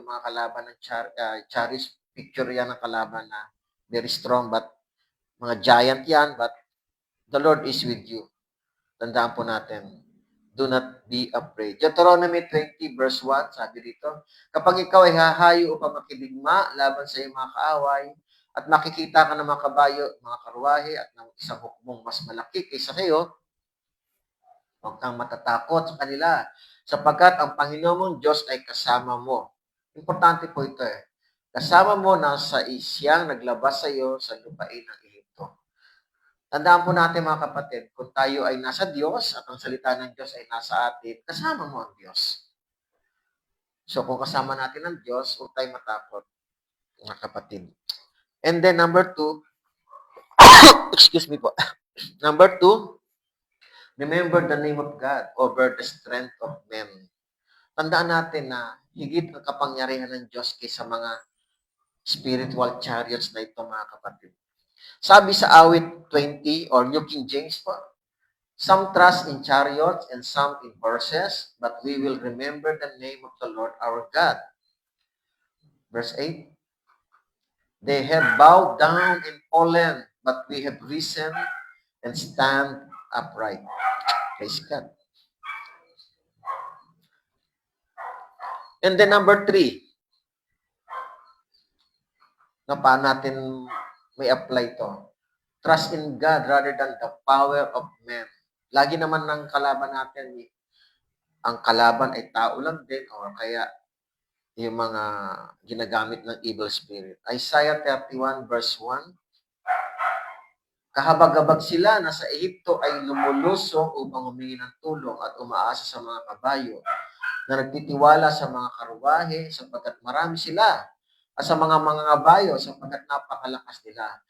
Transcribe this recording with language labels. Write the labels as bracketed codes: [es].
[tl] Mga kalaban ng [en] chariots, picture [tl] yan ng kalaban na [en] very strong, but mga giant yan, but the Lord is with you. [tl] Tandaan po natin. [en] Do not be afraid. [tl] Deuteronomy 20 verse 1, sabi dito, kapag ikaw ay hahayo upang makidigma laban sa iyong mga kaaway, at makikita ka ng mga kabayo, mga karwahe, at ng isang hukbong mas malaki kaysa sa iyo, huwag kang matatakot sa kanila, sapagkat ang Panginoon mong Diyos ay kasama mo. Importante po ito Kasama mo na sa siyang naglabas sa iyo sa lupain ng Ehipto. Tandaan po natin, mga kapatid, kung tayo ay nasa Diyos at ang salita ng Diyos ay nasa atin, kasama mo ang Diyos. So kung kasama natin ang Diyos, huwag tayong matakot, mga kapatid. [en] And then number 2, excuse me po. Number 2, remember the name of God over the strength of men. [tl] Tandaan natin na higit ang kapangyarihan ng Diyos kaysa mga spiritual chariots na ito, mga kapatid. Sabi sa awit 20 [en] or New King James po, some trust in chariots and some in horses, but we will remember the name of the Lord our God. Verse 8, they have bowed down and fallen, but we have risen and stand upright. Praise God. And then number 3, [tl] na paano natin may [en] apply to? Trust in God rather than the power of men. [tl] Lagi naman ng kalaban natin, ang kalaban ay tao lang din or kaya yung mga ginagamit ng evil spirit. Isaiah 31 verse 1, kahabag-habag sila na sa Ehipto ay lumulusong upang humingi ng tulong at umaasa sa mga kabayo na nagtitiwala sa mga karwahe sapagkat marami sila at sa mga kabayo sapagkat napakalakas nila.